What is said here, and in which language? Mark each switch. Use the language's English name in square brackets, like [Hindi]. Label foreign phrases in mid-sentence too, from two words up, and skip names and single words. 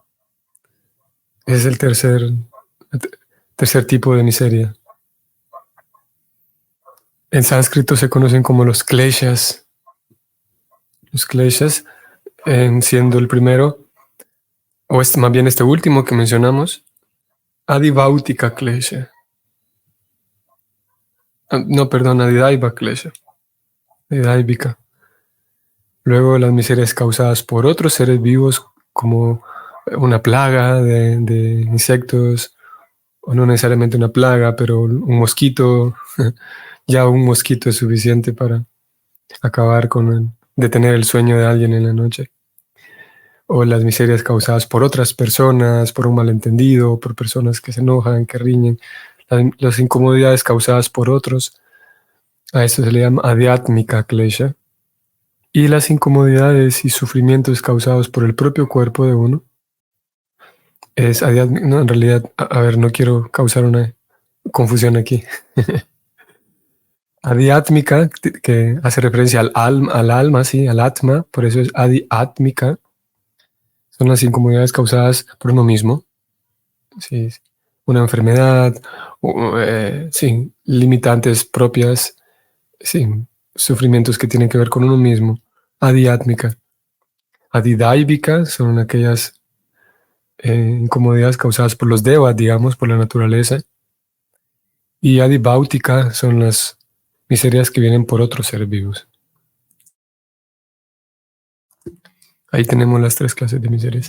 [Spanish] Ese es el tercer tipo de miseria. En sánscrito se conocen como los kleshas. Los kleshas, siendo el primero, o más bien este último que mencionamos, [Sanskrit] Adivautika klesha. Adidaiva klesha. [Spanish] Adidaivika. Luego las miserias causadas por otros seres vivos, como una plaga de insectos, o no necesariamente una plaga, pero un mosquito. Ya un mosquito es suficiente para acabar detener el sueño de alguien en la noche. o las miserias causadas por otras personas, por un malentendido, por personas que se enojan, que riñen, las incomodidades causadas por otros, a eso se le llama adhyatmika klesha, y las incomodidades y sufrimientos causados por el propio cuerpo de uno es adhyatmika. No, en realidad, a ver, no quiero causar una confusión aquí. Adhyatmika, que hace referencia al alma, sí, al atma, por eso es adhyatmika, son las incomodidades causadas por uno mismo, sí, una enfermedad, sí, limitantes propias, sí, sufrimientos que tienen que ver con uno mismo. Adhyatmika. Adidaivika son aquellas incomodidades causadas por los devas, digamos, por la naturaleza. Y adibhautika son las miserias que vienen por otros seres vivos. Ahí tenemos las tres clases de miserias.